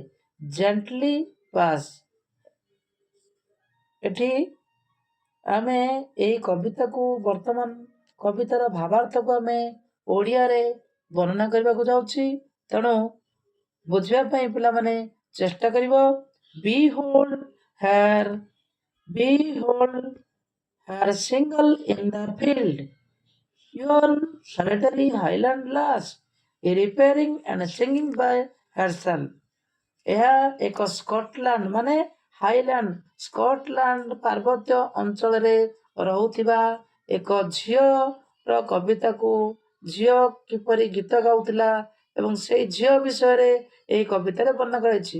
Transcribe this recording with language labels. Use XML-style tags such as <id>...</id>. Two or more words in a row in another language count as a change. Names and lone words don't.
<en>gently pass.</en> <or>ଏଠି ଆମେ ଏହି କବିତାକୁ ବର୍ତ୍ତମାନ କବିତାର ଭାବାର୍ଥକୁ ଆମେ ଓଡ଼ିଆରେ ବର୍ଣ୍ଣନା କରିବାକୁ ଯାଉଛି। ତେଣୁ ବୁଝିବା ପାଇଁ ପିଲାମାନେ ଚେଷ୍ଟା କରିବ।</or> <en>Behold her single in the field, yon solitary highland lass, repairing and singing by herself.</en> <or>ଏହା ଏକ ସ୍କଟଲ୍ୟାଣ୍ଡ ମାନେ ହାଇଲ୍ୟାଣ୍ଡ ସ୍କଟଲ୍ୟାଣ୍ଡ ପାର୍ବତ୍ୟ ଅଞ୍ଚଳରେ ରହୁଥିବା ଏକ ଝିଅର କବିତାକୁ, ଝିଅ କିପରି ଗୀତ ଗାଉଥିଲା ଏବଂ ସେଇ ଝିଅ ବିଷୟରେ ଏହି କବିତାରେ ବର୍ଣ୍ଣନା କରାଯାଇଛି।</or>